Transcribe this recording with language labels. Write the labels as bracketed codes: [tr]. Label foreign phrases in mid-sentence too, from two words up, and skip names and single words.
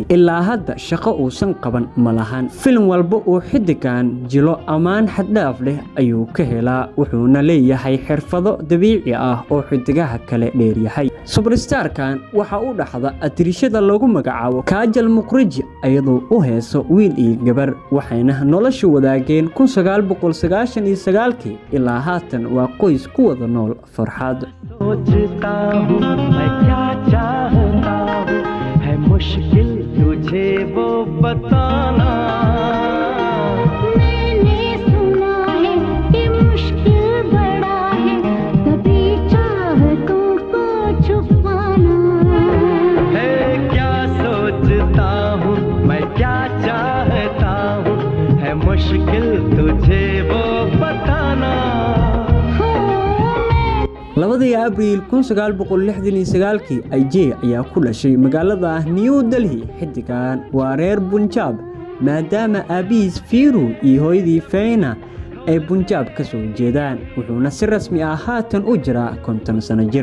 [so] ilaa hadda shaqo uusan qaban ma lahan. filim walba uu xidigan jilo ammaan xad dhaaf leh ayuu ka helaa, wuxuuna leeyahay xirfado dabiici ah oo xidigaha kale dheer yahay. Superstar-kan waxa uu dhaxda atirishada lagu magacaabo Kajal Mukherjee iyadoo u heeso wiil iyo gabar, waxayna nolosha wadaageen 1999 ilaa haatan waa qoys ku wada nool farxad. [hi] सोचता हूँ मैं क्या चाहता हूँ, है मुश्किल तुझे वो बताना। मैंने सुना है कि मुश्किल बड़ा है, तभी चाहतों को छुपाना। है क्या सोचता हूँ मैं क्या चाहता हूँ, है मुश्किल तुझे वो बताना। [so] 2 Abriil 1969 Ajay ayaa ku dhashay magaalada New Delhi. xidigan waa reer Punjab maadaama aabihiis Peru iyo hooyadii Feena ay Punjab ka soo jeedaan, wuxuuna si rasmi ah haatan u jiraa 50 sano jir.